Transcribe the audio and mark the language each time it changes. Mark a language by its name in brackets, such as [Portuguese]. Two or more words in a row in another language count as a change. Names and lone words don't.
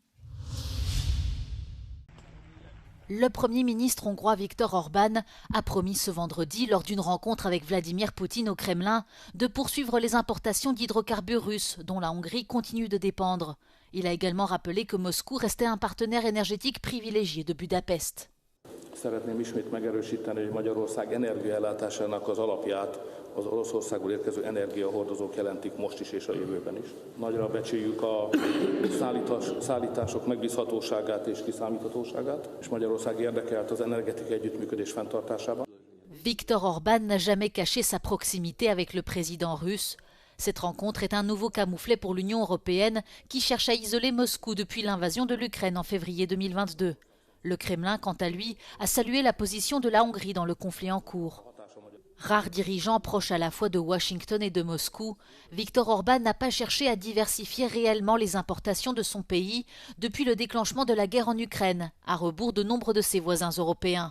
[French] Le Premier ministre hongrois Viktor Orban a promis ce vendredi, lors d'une rencontre avec Vladimir Poutine au Kremlin, de poursuivre les importations d'hydrocarbures russes, dont la Hongrie continue de dépendre. Il a également rappelé que Moscou restait un partenaire énergétique privilégié de Budapest. [Hungarian] Szeretném ismét megerősíteni, hogy Magyarország energiaellátásának az alapját az Oroszországból érkező energiahordozók jelentik most is és a jövőben is. Nagyra becsüljük a szállítások megbízhatóságát és kiszámíthatóságát, és Magyarország érdekelt az energetikai együttműködés fenntartásában. [French] Viktor Orban n'a jamais caché sa proximité avec le président russe. Cette rencontre est un nouveau camouflet pour l'Union européenne qui cherche à isoler Moscou depuis l'invasion de l'Ukraine en février 2022. Le Kremlin, quant à lui, a salué la position de la Hongrie dans le conflit en cours. Rare dirigeant proche à la fois de Washington et de Moscou, Viktor Orban n'a pas cherché à diversifier réellement les importations de son pays depuis le déclenchement de la guerre en Ukraine, à rebours de nombre de ses voisins européens.